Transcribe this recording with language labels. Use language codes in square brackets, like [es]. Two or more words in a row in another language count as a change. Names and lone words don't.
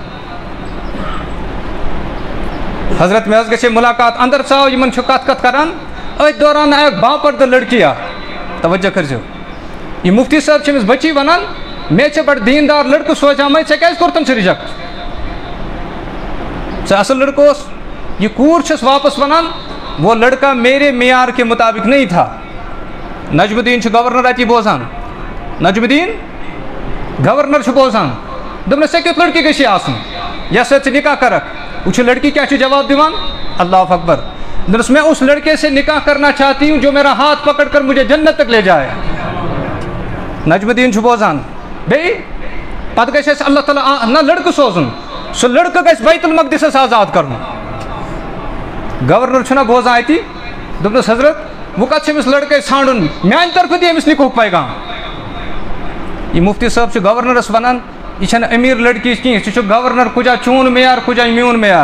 [ks] حضرت مےٚ حظ گژھِ مُلاقات, اندر ژاو, یِمن چھُ کتھ کران, أتھۍ دوران آیہِ اکھ باپردٕ لڑکی اکھ, توجہ کٔرزیٚو, یہِ مفتی صٲب چھِ أمِس بچی ونان مےٚ چھِ بڑٕ دیٖندار لڑکہٕ سوزیٛامٕے, ژےٚ کیٛازِ کوٚرتھن سُہ رِجیکٹ, ژٕ اصل لڑکہٕ اوس. یہِ کوٗر چھس واپس ونان [ur] وہ لڑکا میرے معیار کے مطابق نہیں تھا. [ks] نجم الدین چھُ گورنر اتی بوزان, نجم الدین گورنر چھُ بوزان, دوٚپنس ژےٚ کیُتھ لڑکی گژھی آسُن یس سۭتۍ ژٕ نکاح کرکھ. وٕچھو لڑکی کیا چھُ جواب دِوان, [ar] اللہ اکبر, [ur] دوٚپنس میں اس لڑکے سے نکاح کرنا چاہتی ہوں جو میرا ہاتھ پکڑ کر مجھے جنت تک لے جائے. [ks] نجم الدین چھُ بوزان. بیٚیہِ پتہٕ گژھِ اَسہِ اللہ تعالیٰ نہ لڑکہٕ سوزُن, سُہ لڑکہٕ گژھِ بیت المقدسس آزاد کرُن. گورنر چھُنہ بوزان اتی, دوٚپنس حضرت وۄنۍ کتھ چھُ أمِس لڑکے ژھانڈُن, میانہِ طرفہٕ دِ أمِس نکاحُک پیغام. یہِ مفتی صٲب چھُ گورنرس ونان یہِ چھنہٕ أمیٖر لڑکی کینٛہہ, ژٕ چھُکھ گورنر, کُجا چون معیار کُجا میون معیار.